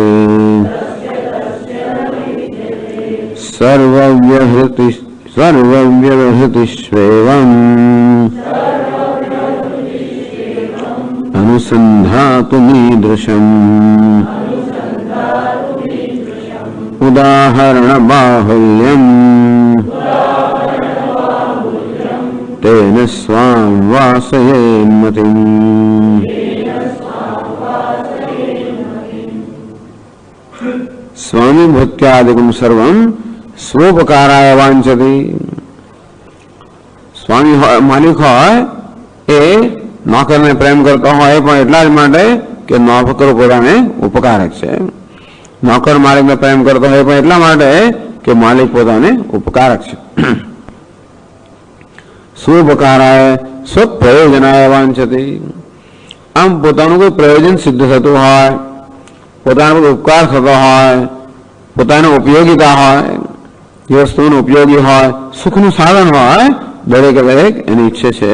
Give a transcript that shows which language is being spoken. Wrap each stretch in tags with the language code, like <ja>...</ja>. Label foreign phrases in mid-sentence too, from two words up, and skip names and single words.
<sa>सर्वव्यवहृतिष्वेवम् अनुसन्धातुमीदृशम् उदाहरणबाहुल्यम् तेन स्वां वासयेन्मतिम्। स्वामी भृत्यादिकं सर्वं स्वोपकाराय वांछति।</sa> <gu>સ્વામી માલિક હોય એ નોકરને પ્રેમ કરતા હોય પણ એટલા જ માટે કે નોકર પોતાને ઉપકારક છે। નોકર માલિકને પ્રેમ કરતો હોય પણ એટલા માટે કે માલિક પોતાને ઉપકારક છે।</gu> <sa>स्वोपकाराय स्वप्रयोजनाय वांछति।</sa> <gu>આમ પોતાનું કોઈ પ્રયોજન સિદ્ધ થતું હોય, પોતાનો કોઈ ઉપકાર થતો હોય, પોતાનો ઉપયોગીતા હોય, જે વસ્તુનો ઉપયોગી હોય, સુખનું સાધન હોય, દરેક દરેક એની ઈચ્છે છે।</gu>